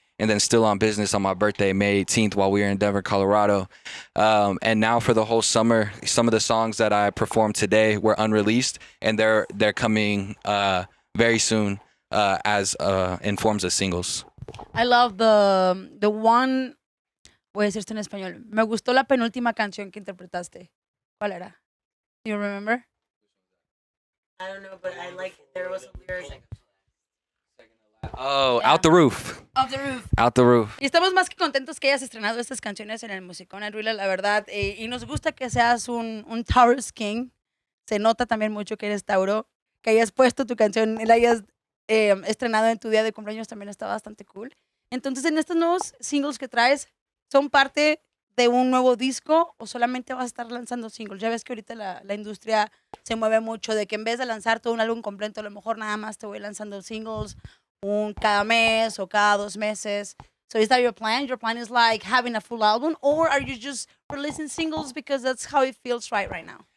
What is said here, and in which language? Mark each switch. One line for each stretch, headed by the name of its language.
English: and then still on business on my birthday, May 18th, while we were in Denver, Colorado. And now for the whole summer, some of the songs that I performed today were unreleased, and they're coming very soon in forms of singles. I love the one.
Spanish: Voy a decir esto en español. Me gustó la penúltima canción que interpretaste. ¿Cuál era?
English: Do you remember? I don't know, but I like there was a lyric. Oh, Yeah. Out the Roof. Off the Roof. Out the Roof.
Spanish: Y estamos más que contentos que hayas estrenado estas canciones en el musicón, Adrilla, la verdad. Y nos gusta que seas un Taurus King. Se nota también mucho que eres Tauro. Que hayas puesto tu canción y la hayas estrenado en tu día de cumpleaños también está bastante cool. Entonces, en estos nuevos singles que traes, ¿son parte de un nuevo disco o solamente vas a estar lanzando singles? Ya ves que ahorita la industria se mueve mucho de que en vez de lanzar todo un álbum completo, a lo mejor nada más te voy lanzando singles cada mes o cada 2 meses.
English: So is that your plan? Your plan is like having a full album, or are you just releasing singles because that's how it feels right now?